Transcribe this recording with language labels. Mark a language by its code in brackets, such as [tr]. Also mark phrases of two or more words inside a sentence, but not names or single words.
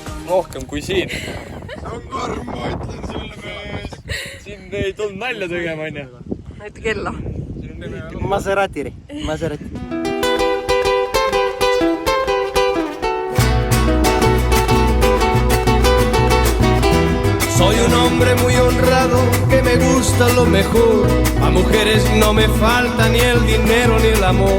[et] rohkem kui siin. See on karm, ma ütlen sulle mees. Siin ei tulnud nalja tegema, on ju? Näita kella. Maserati. [es] Soy un hombre muy honrado que me gusta lo mejor. A mujeres no me falta ni el dinero ni el amor.